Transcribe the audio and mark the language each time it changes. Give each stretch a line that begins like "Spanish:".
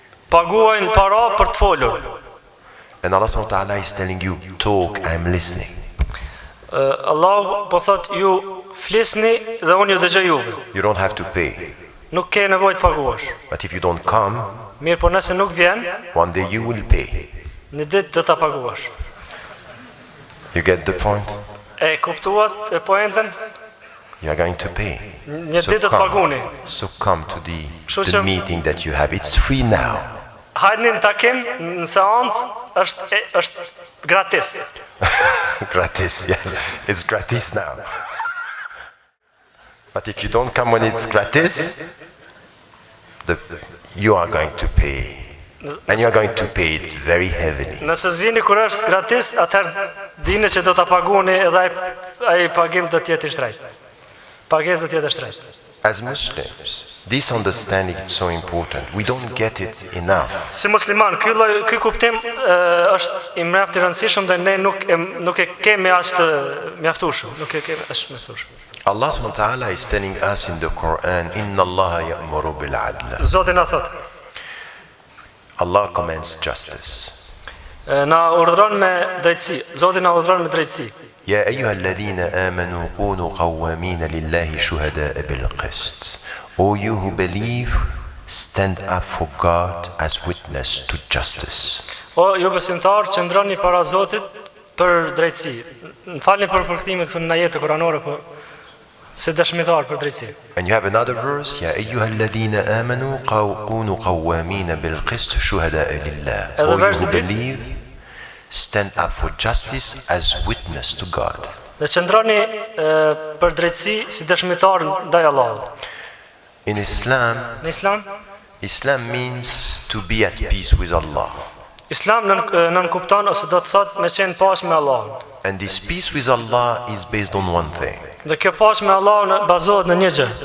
Albanian: Paguajnë para për të folur.
English: And Allah subhanahu wa ta'ala is telling you, talk, I'm listening.
Albanian: Allah po thot ju flisni dhe unë ju dëgjoj juve.
English: You don't have to pay.
Albanian: Nuk ke nevojë të paguash.
English: But if you don't come,
Albanian: Mirë, po nëse nuk vjen,
English: one day you will pay.
Albanian: në ditë do ta paguash.
English: You get the point?
Albanian: E kuptuat e poentën?
English: You are going to pay.
Albanian: Një ditë të paguni.
English: So come to the
Albanian: Kështu që-
English: meeting that you have. It's free now.
Albanian: Hajni në takim, në seancë është gratis.
English: Gratis, yes. It's gratis now. But if you don't come when it's gratis, you are going to pay. And you are going to pay it very heavily.
Albanian: Nëse s'vini kur është gratis, atëherë dini që do ta paguni edhe ai pagim do të jetë I shtrejtë. Pagesë do të jetë shtrejtë.
English: As Muslims, This understanding is so important. We don't get it enough.
Albanian: Si musliman, ky kuptim është i mjaft i rëndësishëm dhe ne nuk e kemi as të mjaftueshëm, nuk e kemi as mjaftueshëm.
English: Allah subhanahu wa ta'ala is telling us in the Quran,
Arabic: Inna Allah ya'muru bil adl.
Albanian: Zoti na thot.
English: Allah commands justice.
Albanian: Na urdhëron me drejtësi. Zoti na urdhëron me drejtësi.
Arabic: يا أيها الذين آمنوا كونوا قوامين لله شهداء بالقسط.
English: O you who believe, stand up for God as witness to justice.
Albanian: O ju besimtar, qëndroni para Zotit për drejtësi. Më falni për përkthimin këtu në ajetë kuranore, po si dëshmitar për drejtësi.
English: And you have another verse,
Arabic: يا أيها الذين آمنوا كونوا قوامين بالقسط شهداء لله.
English: O you who believe, stand up for justice as witness to God.
Albanian: Dhe qëndroni për drejtësi si dëshmitar ndaj Allahut.
English: In Islam, Islam means to be at peace with Allah.
Albanian: Islam nën kupton ose do të thotë me qenë paqë me Allahun.
English: And this peace with Allah is based on one thing.
Albanian: Dhe kjo paqë me Allahun bazohet në një gjë.